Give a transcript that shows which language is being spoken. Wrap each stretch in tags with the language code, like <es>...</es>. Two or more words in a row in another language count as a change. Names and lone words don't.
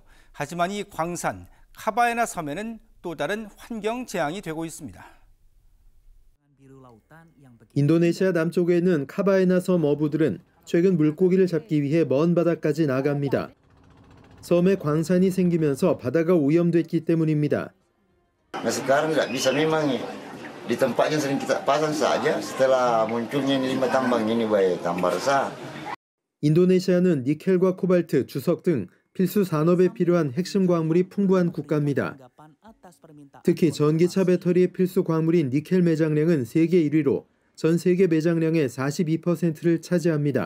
<ko>하지만 이 광산, 카바에나 섬에는 또 다른 환경 재앙이 되고 있습니다. 인도네시아 남쪽에 있는 카바에나 섬 어부들은 최근 물고기를 잡기 위해 먼 바다까지 나갑니다. 섬에 광산이 생기면서 바다가 오염됐기 때문입니다.</ko> <id>Sekarang nggak bisa memang di tempatnya sering kita pasang saja setelah munculnya 5 tambang ini baik tambang besar.</id> <ko>인도네시아는 니켈과 코발트, 주석 등 필수 산업에 필요한 핵심 광물이 풍부한 국가입니다. 특히 전기차 배터리의 필수 광물인 니켈 매장량은 세계 1위로 전 세계 매장량의 42%를 차지합니다.</ko>